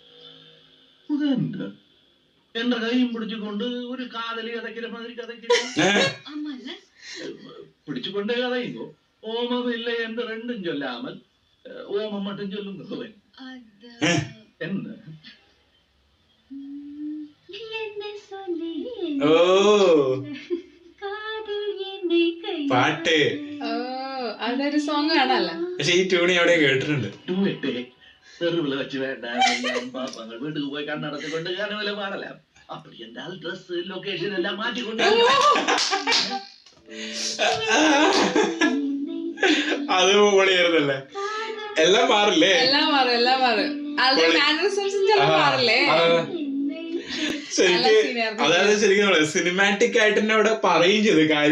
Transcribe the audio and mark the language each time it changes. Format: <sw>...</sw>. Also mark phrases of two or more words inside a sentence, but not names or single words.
<ta>என்ற கையும் பிடிச்சு கொண்டு ஒரு காதலி கதைக்கிற மாதிரி கதைக்கிறேன். ஆமா இல்ல, பிடிச்சு கொண்டே கதைங்கோ. ஓமம் இல்லை என்று ரெண்டும் சொல்லாமல் ஓமம் மட்டும் சொல்லுங்க. என்ன</ta> <ml>പാട്ട് അതൊരു സോങ് ആണല്ലോ. പക്ഷെ ഈ ട്യൂൺ എവിടെ കേട്ടിട്ടുണ്ട്.</ml> <ta>தெருவில் வச்சு வேண்டாம் பாப்பாங்க. வீட்டுக்கு போய் கண்ணடத்து கொண்டு கனவுல பாடலாம். அப்படி என்றால்</ta> <en>dress location</en> <ta>எல்லாம் மாற்றிக்கொண்டு</ta> <ml>അത് പൊളിയായിരുന്നല്ലേ. എല്ലാം മാറില്ലേ? എല്ലാം മാറും, എല്ലാം മാറും. ആളുടെ മാനറിസംസും ചിലപ്പോൾ മാറില്ലേ? അതായത് ശരിക്കും സിനിമാറ്റിക് ആയിട്ട് തന്നെ അവിടെ പറയും ചെയ്ത് കാര്യം.</ml>